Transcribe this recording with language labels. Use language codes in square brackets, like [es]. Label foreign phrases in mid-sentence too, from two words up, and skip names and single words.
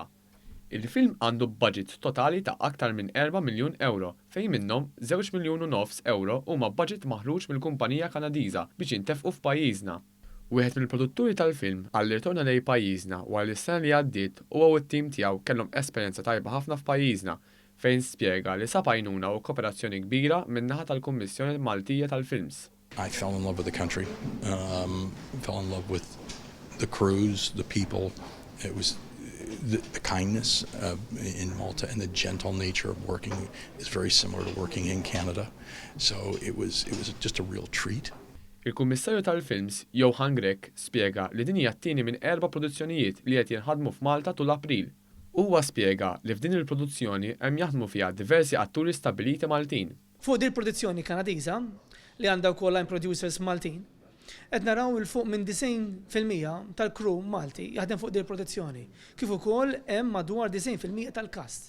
[mt] Il-film għandu budget totali ta' aktar minn 4 miljun euro, fejn minnhom 2 miljun u nofs euro huma budget maħruġ mill-kumpanija Kanadiża biex jintefqu f'pajjiżna. Wieħed mill-produtturi tal-film għalli ritorna lejn pajjiżna wara li s-sena li għaddiet huwa u t-tim tiegħu kellhom esperjenza tajba ħafna f'pajjiżna fejn spjega li sab għajnuna u kooperazzjoni kbira min-naħa tal-Kummissjoni Maltija tal-Films. [en] I fell in love with the country, fell in love with the crews, the people. It was the kindness in Malta and the gentle nature of working is very similar to working in Canada. So it was just a real treat. [mt] Il-Kummissarju tal-Films, Johan Grek, spjega li din hija t-tieni minn 4 produzzjonijiet li qed jinħadmu f'Malta tul April. Huwa spjega li f'din il-produzzjoni hemm jaħdmu fiha diversi atturi stabiliti Maltin. Fuq din il-produzzjoni Kanadiża li għandha wkoll [en] line producers [mt] Maltin, qed naraw il fuq minn 90% tal-crew Malti jaħdem fuq din il-produzzjoni, kif ukoll hemm madwar 90% tal-cast.